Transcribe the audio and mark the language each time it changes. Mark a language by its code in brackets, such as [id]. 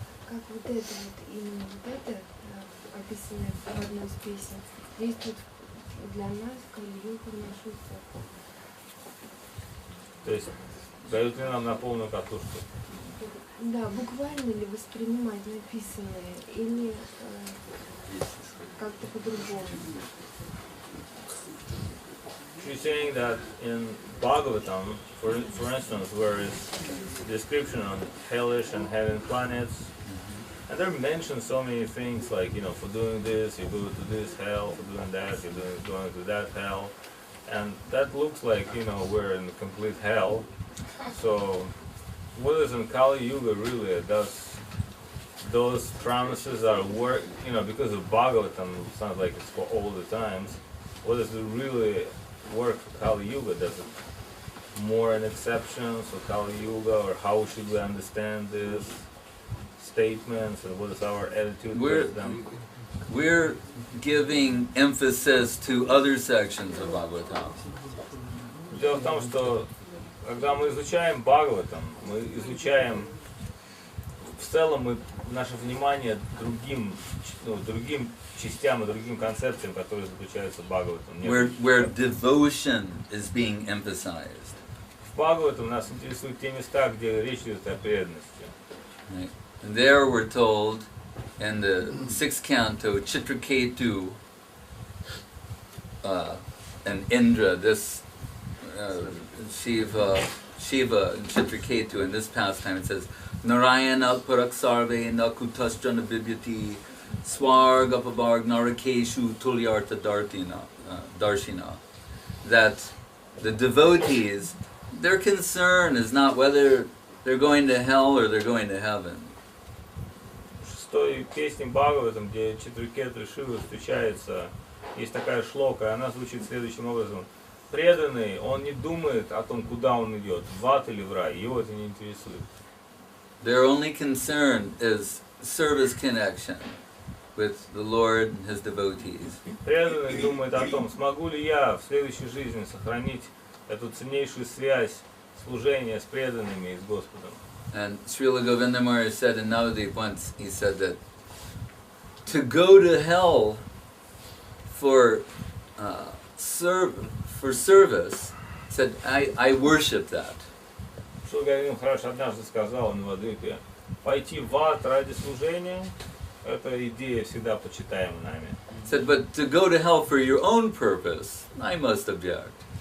[ru] Как вот это вот, именно вот это, описанное в одной из песен, действует для нас в Кали-югу в нашу эпоху. То есть дают ли нам на полную катушку? Да, буквально ли воспринимать написанное или как-то по-другому? [en] She's saying that in Bhagavatam, for instance, where is description on hellish and heaven planets, and they're mentioned so many things like, you know, for doing this, you go to this hell, for doing that, you're going to that hell, and that looks like, you know, we're in complete hell. So, what is in Kali-yuga really? Those promises are work, you know, because of Bhagavatam, it sounds like it's for all the times. What does it really work for Kali-yuga? Does it more an exception for Kali-yuga, or how should we understand this statements, and what is our attitude towards them? We're giving emphasis to other sections of Bhagavatam. [ru] Дело в том, что когда мы изучаем Бхагаватам, мы изучаем в целом наше внимание другим частям и другим концепциям, которые заключаются в Бхагаватам. [en] Where devotion is being emphasized. [ru] В Бхагаватам нас интересуют те места, где речь идет о преданности. [en] Right. And there we're told in the 6th canto, Chitraketu and Indra, this Shiva and Chitraketu, in this pastime it says, [sa] Narayana Paraksarve Nakutasjana Bibyati Swargapavarg Narakeshu Tulyartha Darshina. [en] That the devotees, their concern is not whether they're going to hell or they're going to heaven. [ru] В шестой песне Бхагаватам, где Читракету и Шива встречаются, есть такая шлока, и она звучит следующим образом. Преданный, он не думает о том, куда он идет, в ад или в рай, его это не интересует. [en] Their only concern is service connection with the Lord and His devotees. [ru] Преданный думает о том, смогу ли я в следующей жизни сохранить эту ценнейшую связь служения с преданными и с Господом. [en] And Шрила Govindam Maharaj said in Navadip once, he said that to go to hell for service, said, I worship that. [ru] Шрила Govindam Махарадж однажды сказал на Вадвипе, пойти в ад ради служения, это идея всегда почитаема нами. [en] Said, but to go to hell for your own purpose, I must object.